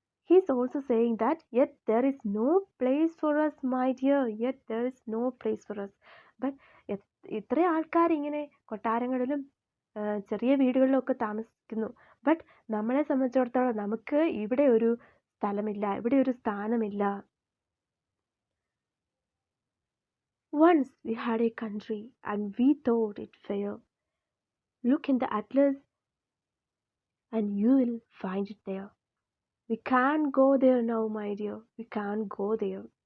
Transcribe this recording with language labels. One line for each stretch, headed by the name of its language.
English: He's also saying that yet there is no place for us, my dear, yet there is no place for us.
Malayalam: But ഇത്ര ആൾക്കാർ ഇങ്ങനെ കൊട്ടാരങ്ങളിലും ചെറിയ വീടുകളിലൊക്കെ താമസിക്കുന്നു. But നമ്മളെ സംബന്ധിച്ചിടത്തോളം നമുക്ക് ഇവിടെ ഒരു സ്ഥലമില്ല, ഇവിടെ ഒരു സ്ഥാനമില്ല.
English: Once we had a country and we thought it fair. Look in the atlas and you will find it there. We can't go there now, my dear. We can't go there.